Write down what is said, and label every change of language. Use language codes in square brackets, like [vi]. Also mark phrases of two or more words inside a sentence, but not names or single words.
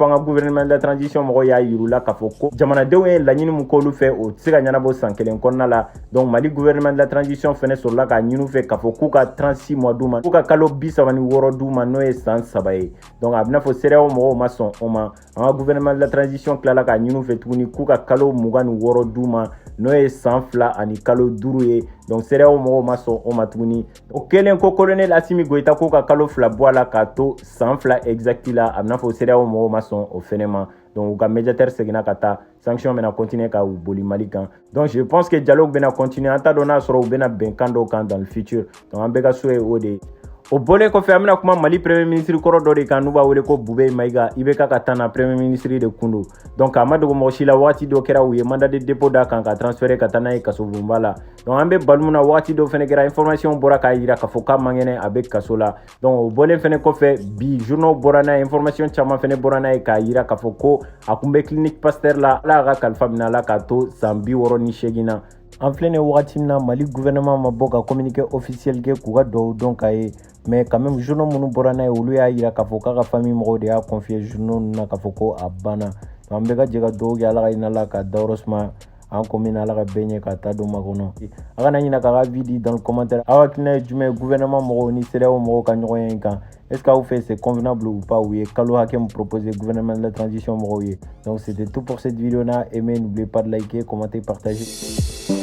[bm] an ka [fr] gouvernement de la transition [bm] mɔgɔw y'a yir'u la k'a fɔ ko jamanadenw ye laɲini min k'olu fɛ o tɛ se ka ɲɛnabɔ san kelen kɔnɔna la donc Mali [fr] gouvernement de la transition [bm] fɛnɛ sɔrɔla k'a ɲini u fɛ k'a fɔ k'u ka 36 mois d'u ma k'u ka kalo 36 d'u ma n'o ye san 3 ye donc a bɛna fɔ CEDEAO mɔgɔw ma sɔn o ma an ka [fr] gouvernement de la transition [bm] tilala k'a ɲini u fɛ tuguni k'u ka kalo 26 d'u ma n'o ye san 2 ani kalo 5 ye donc CEDEAO mɔgɔw ma sɔn o ma tuguni o kɛlen ko colonel Assimi Goïta k'u ka kalo 2 bɔ a la k'a to san 2 exact la a bɛna fɔ CEDEAO mɔgɔw ma sɔn o fɛnɛ ma donc u ka médiateur seginna ka taa sanction bɛna continuer ka boli Mali kan [fr] donc je pense que dialogue [bm] bɛna continuer an t'a dɔn n'a sɔrɔ u bɛna bɛnkan dɔw kan [fr] dans le futur donc [bm] an bɛɛ ka so ye o de ye o bɔlen kɔfɛ an bɛna kuma Mali [fr] premier ministre [bm] kɔrɔ dɔ de kan n'u b'a wele ko Bube Maïga IBK ka taa na [fr] premier ministre [bm] de kun don donc a ma dogo mɔgɔ si la wagati dɔ kɛra u ye [fr] mandat de dépôt [bm] d'a kan ka transférer ka taa n'a ye kaso bonba la donc an bɛ balimu na wagati dɔ fɛnɛ kɛra information bɔra k'a yira k'a fɔ k'a man kɛnɛ a bɛ kaso la donc o bɔlen fɛnɛ kɔfɛ bi journaux bɔra n'a ye information caman fɛnɛ bɔra n'a ye k'a yira k'a fɔ ko a kun bɛ clinique Pasteur la ala ka kalifa minɛ a la k'a to san 68 na an filɛ nin wagati min na Mali [fr] gouvernement ma [bm] bɔ ka [fr] communiqué officiel [bm] kɛ k'u ka duwawu dɔn k'a ye [fr] mais quand même journaux [bm] minnu bɔra n'a ye olu y'a yira k'a fɔ k'a ka famille mɔgɔw de y'a confié journaux ninnu na k'a fɔ ko a banna donc an bɛɛ ka jɛ ka duwawu kɛ ala ka hinɛ la ka dayɔrɔ suma an ko min na ala ka bɛɛ ɲɛ ka taa don makɔnɔ a kana ɲinɛ k'a ka vie di [fr] dans le commentaire [bm] aw hakilina ye jumɛn ye gouvernement mɔgɔw ni CEDEAO mɔgɔw ka ɲɔgɔnya in kan [fr] est ce que [bm] aw fɛ [fr] c'est convenable ou pas [bm] u ye kalo hakɛ min proposé [fr] gouvernement de la transition [bm] mɔgɔw ye [fr] donc c'était tout pour cette vidéo [bm] na [fr] aimez n'oubliez pas de liker commenter partager